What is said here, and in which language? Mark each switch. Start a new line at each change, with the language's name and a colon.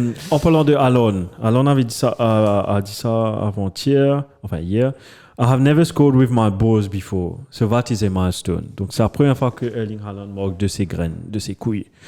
French: En parlant de Alon avait dit ça, a dit ça avant-hier, enfin hier.
English: I have never scored with my balls before, so that is a milestone.
French: Donc c'est la première fois que Erling Haaland marque de ses graines, de ses couilles.